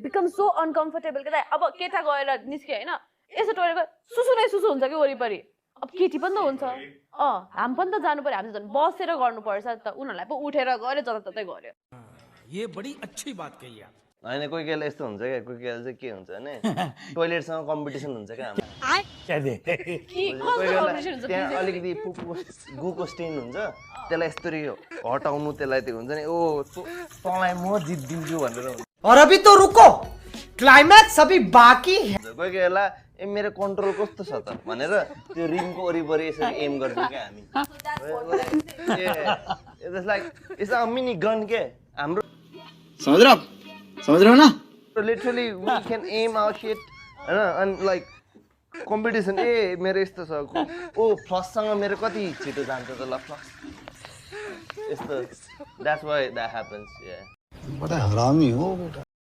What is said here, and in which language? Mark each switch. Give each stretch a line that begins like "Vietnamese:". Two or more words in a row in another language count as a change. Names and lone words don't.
English: become so uncomfortable
Nepali: कि अब केटा गएर निस्क्यो होइन यसो टोइलेट सुसु नै सुसु हुन्छ कि वरिपरि अब केटी पनि त हुन्छ हामी पनि त जानु पर्यो हामी झन् बसेर गर्नुपर्छ त उनीहरूलाई पो उठेर गऱ्यो जताततै गऱ्यो
Hindi: ये बड़ी अच्छी बात कही आप
Nepali: होइन कोही बेला यस्तो हुन्छ क्या कोही बेला चाहिँ के हुन्छ भने टोइलेटसँग कम्पिटिसन हुन्छ क्या त्यहाँ अलिकति गुको स्टेन हुन्छ त्यसलाई यस्तरी हटाउनु त्यसलाई त्यो हुन्छ नि ओ तँलाई म जित्दिन्छु भनेर हुन्छ
Hindi: और अभी तो रुको क्लाइमैक्स अभी बाकी है
Nepali: कोही बेला ए मेरो कन्ट्रोल कस्तो छ त भनेर त्यो रिङको वरिपरि यसरी एम गर्छौँ क्या हामी
English: it's like it's a mini gun
Nepali: के हाम्रो
Hindi: समझ रहे हो ना
English: literally we can aim our shit
Nepali: हैन अनि
English: like competition
Nepali: ए मेरो यस्तो छ ओ फ्लससँग मेरो कति छिटो जान्छ त ल फ्लस यस्तो
English: that's why that happens ya
Hindi: बड़ा हरामी हो बेटा